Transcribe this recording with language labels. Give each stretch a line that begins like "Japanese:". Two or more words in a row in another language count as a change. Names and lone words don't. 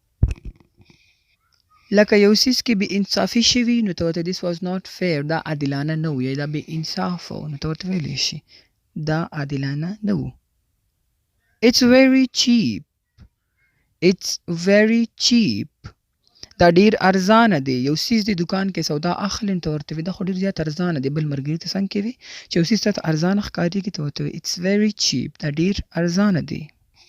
Pashto: لکه یو څیز کې بې انصافي شوي نو ته ورته
English: this was not fair.
Pashto: دا عادلانه نه وو یا دا بې انصافه وو نو ته ورته ویلی شي دا عادلانه نه وو.
English: It's very cheap. It's very cheap.
Pashto: دا ډیر ارزانه دی. یو څیز د دکان کې سودا اخلي نو ته ورته وایې دا خو ډېر زیات ارزانه دی. بل ملګري ته څنګ کې وي چې یو څیز ته ارزانه ښکارېږي ته ورته وایې
English: it's very cheap.
Pashto: دا ډیر ارزانه دی.